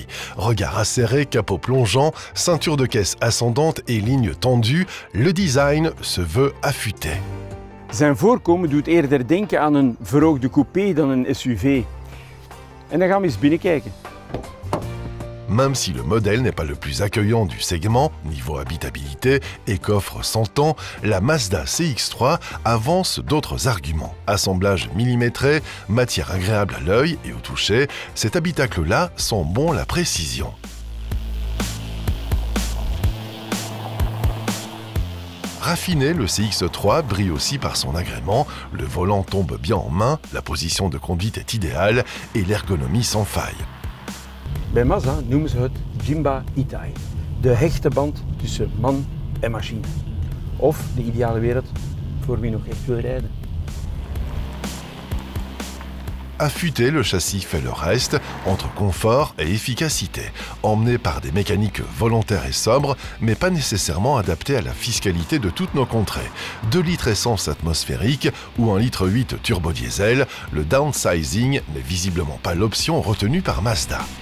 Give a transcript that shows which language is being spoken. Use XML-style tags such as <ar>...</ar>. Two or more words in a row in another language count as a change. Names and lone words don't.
<fr>Regard acéré, capot plongeant, ceinture de caisse ascendante et ligne tendue, le design se veut affûté.</fr> <nl>Zijn voorkomen doet eerder denken aan een verhoogde coupé dan een SUV. En dan gaan we eens binnenkijken.</nl> <fr>Même si le modèle n'est pas le plus accueillant du segment, niveau habitabilité et coffre 100 ans, la Mazda CX-3 avance d'autres arguments. Assemblage millimétré, matière agréable à l'œil et au toucher, cet habitacle-là sent bon la précision. Raffiné, le CX-3 brille aussi par son agrément, le volant tombe bien en main, la position de conduite est idéale et l'ergonomie sans faille.</fr> <nl>Bij Mazda noemen ze het</nl> <ja>人馬一体,</ja> <nl>de hechte band tussen man en machine. Of de ideale wereld voor wie nog echt wil rijden.</nl> <fr>Affûté, le châssis fait le reste, entre confort et efficacité, emmené par des mécaniques volontaires et sobres, mais pas nécessairement adaptées à la fiscalité de toutes nos contrées. 2 litres essence atmosphérique ou 1,8 litre turbo-diesel, le downsizing n'est visiblement pas l'option retenue par Mazda.</fr>